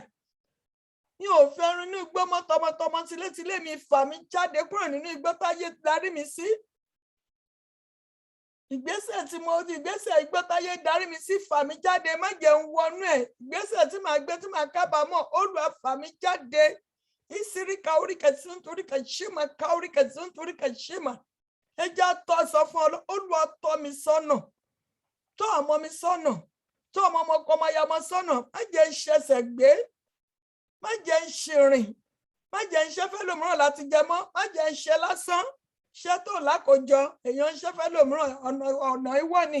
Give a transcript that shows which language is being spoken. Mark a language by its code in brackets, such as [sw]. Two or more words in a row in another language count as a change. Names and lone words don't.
[yo] Mi ò fẹ́ rin inú igbó mọ́ tọmọtọmọ tilétilé mi, fà mí jáde kúrò nínú igbó táyé darí mi sí. Ìgbésẹ̀ igbó táyé darí mi sí, fà mí jáde, má jẹ́ n wọnú ẹ̀. Ìgbésẹ̀ tí màá gbé tí màá kábàámọ̀, Olúwa fà mí jáde. Isirika urika sunturika shima kaurika sunturika shima. Ẹ já tọ́ sọ fún Ọlọ́run, Olúwa tọ́ mi sọ́nà. Tọ́ ọmọ mi sọ́nà. Tọ́ ọmọ ọkọ ọmọ aya ọmọ sọ́nà. Má jẹ́ n ṣẹ̀ṣẹ̀ gbé. Má jẹ́ n ṣìrìn. Má jẹ́ n ṣe fẹ́lòmíràn láti jẹ mọ́. Má jẹ́ n ṣe lásán. Ṣé tó lákòjọ, èèyàn ń ṣe fẹ́lòmíràn ọ̀nà ìwọ ni.